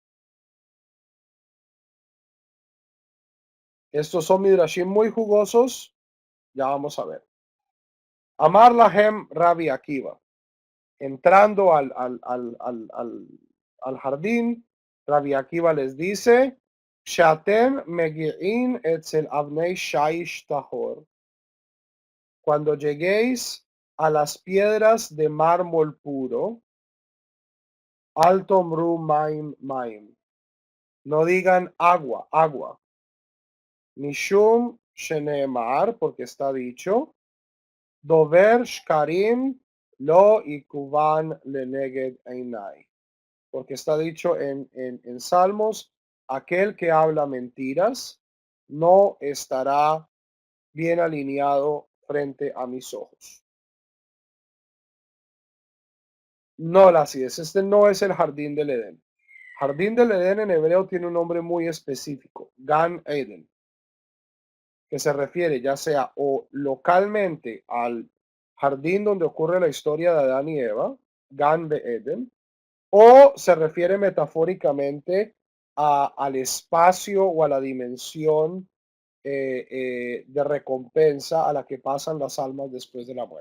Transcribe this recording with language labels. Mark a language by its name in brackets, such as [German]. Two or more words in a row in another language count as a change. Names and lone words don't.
[Spanish] Estos son midrashim muy jugosos, ya vamos a ver. [Hebrew] אמר להם רבי עקיבא. [Spanish] Entrando al jardín, Rabbi Akiva les dice, [Hebrew] כשאתם מגיעים אצל אבני שיש טהור. [Spanish] Cuando lleguéis a las piedras de mármol puro, [Hebrew] אל תאמרו מים מים. [Spanish] No digan agua, agua. [Hebrew] משום שנאמר, [Spanish] porque está dicho, [Hebrew] דובר שקרים לא יכון לנגד עיני. [Spanish] Porque está dicho en Salmos, aquel que habla mentiras no estará bien alineado frente a mis ojos. No las es. Este no es el jardín del Edén. Jardín del Edén en hebreo tiene un nombre muy específico, Gan Eden, que se refiere ya sea o localmente al jardín donde ocurre la historia de Adán y Eva, Gan de Eden, o se refiere metafóricamente al espacio o a la dimensión de recompensa a la que pasan las almas después de la muerte.